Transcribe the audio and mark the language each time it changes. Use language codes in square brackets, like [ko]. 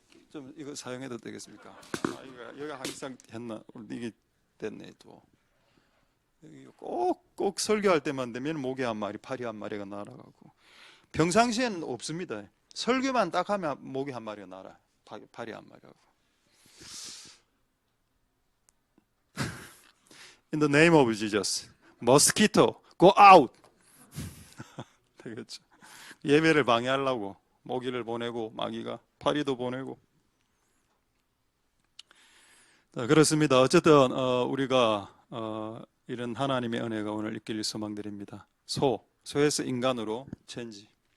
[ko] 좀 이거 사용해도 되겠습니까? 여기 항상 했나? 이게 됐네 또. 꼭 설교할 때만 되면 모기 한 마리, 파리 한 마리가 날아가고. 평상시에는 없습니다. 설교만 딱 하면 모기 한 마리가 날아, 파리 한 마리하고. [en] In the name of Jesus, mosquito, go out. [ko] 되겠죠. 예배를 방해하려고 모기를 보내고 마귀가 파리도 보내고. 자, 그렇습니다. 어쨌든 우리가 이런 하나님의 은혜가 오늘 있기를 소망드립니다. 소에서 인간으로 체인지.